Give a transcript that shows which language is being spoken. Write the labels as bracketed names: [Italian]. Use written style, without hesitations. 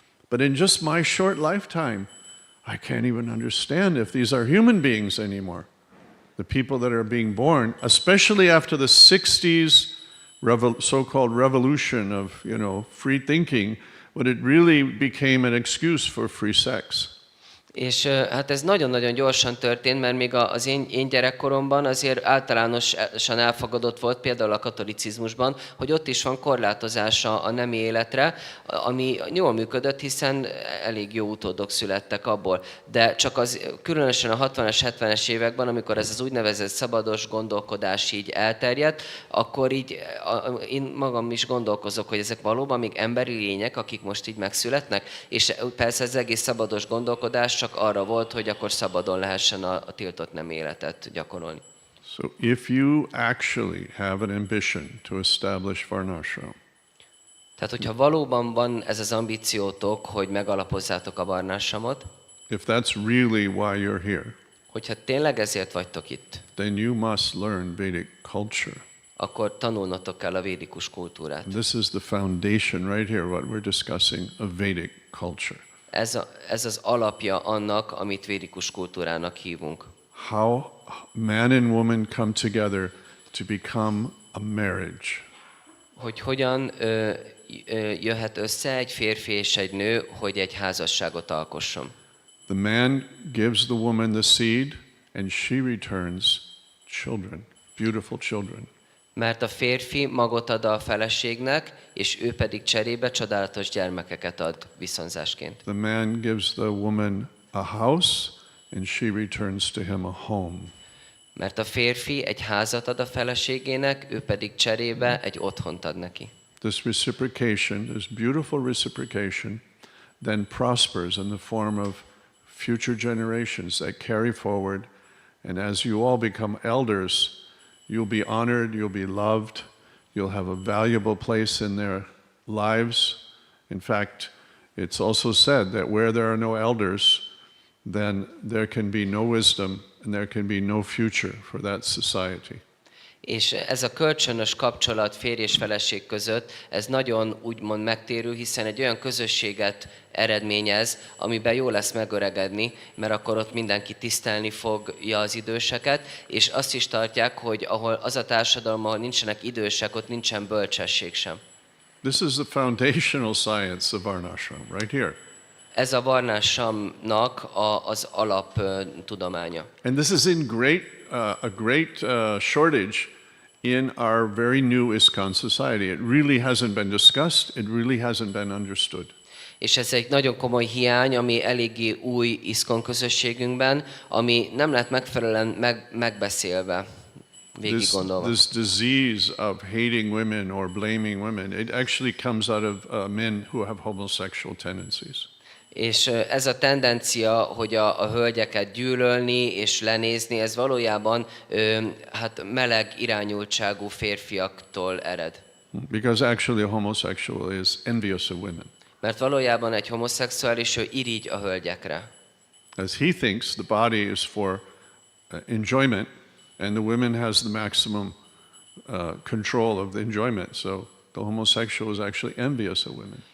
[English] But in just my short lifetime, I can't even understand if these are human beings anymore. The people that are being born, especially after the 60s so-called revolution of, free thinking, when it really became an excuse for free sex. [Hungarian] És hát ez nagyon-nagyon gyorsan történt, mert még az én gyerekkoromban azért általánosan elfogadott volt, például a katolicizmusban, hogy ott is van korlátozása a nemi életre, ami jól működött, hiszen elég jó utódok születtek abból. De csak különösen a 60-as, 70-es években, amikor ez az úgynevezett szabados gondolkodás így elterjedt, akkor így én magam is gondolkozok, hogy ezek valóban még emberi lények, akik most így megszületnek, és persze az egész szabados gondolkodás csak arra volt, hogy akkor szabadon lehessen a tiltott nem életet gyakorolni. [English] So if you actually have an ambition to establish varnashram, [Hungarian] tehát, hogyha valóban van ez az ambíciótok, hogy megalapozzátok a varnásramot, [English] if that's really why you're here, [Hungarian] hogyha tényleg ezért vagytok itt, [English] then you must learn Vedic culture. [Hungarian] akkor tanulnotok kell a védikus kultúrát. [English] This is the foundation right here, what we're discussing, of Vedic culture. [Hungarian] Ez az alapja annak, amit védikus kultúrának hívunk. [English] How man and woman come together to become a marriage. [Hungarian] Hogy hogyan jöhet össze egy férfi és egy nő, hogy egy házasságot alkosson. [English] The man gives the woman the seed, and she returns children, beautiful children. [Hungarian] Mert a férfi magot ad a feleségnek, és ő pedig cserébe csodálatos gyermekeket ad viszonzásként. [English] The man gives the woman a house, and she returns to him a home. [Hungarian] Mert a férfi egy házat ad a feleségének, ő pedig cserébe egy otthont ad neki. [English] This reciprocation, this beautiful reciprocation, then prospers in the form of future generations that carry forward, and as you all become elders, you'll be honored, you'll be loved, you'll have a valuable place in their lives. In fact, it's also said that where there are no elders, then there can be no wisdom and there can be no future for that society. [Hungarian] És ez a kölcsönös kapcsolat férj és feleség között, ez nagyon úgymond megtérül, hiszen egy olyan közösséget eredményez, amiben jó lesz megöregedni, mert akkor ott mindenki tisztelni fogja az időseket, és azt is tartják, hogy ahol az a társadalom, ahol nincsenek idősek, ott nincsen bölcsesség sem. [English] This is the foundational science of varnashram, right here. [Hungarian] Ez a varnásamnak az alap tudománya. [English] And this is in a great shortage in our very new ISKCON society. It really hasn't been discussed. It really hasn't been understood. [Hungarian] És ez egy nagyon komoly hiány, ami eléggé új ISKCON közösségünkben, ami nem lett megfelelően megbeszélve, végig gondolva. [English] This disease of hating women or blaming women, it actually comes out of men who have homosexual tendencies. [Hungarian] És ez a tendencia, hogy a hölgyeket gyűlölni és lenézni, ez valójában hát meleg irányultságú férfiaktól ered. [English] Because actually a homosexual is envious of women. [Hungarian] Mert valójában egy homoszexuális, ő irigy a hölgyekre. [English] As he thinks the body is for enjoyment, and the woman has the maximum control of the enjoyment. So the homosexual is actually envious of women.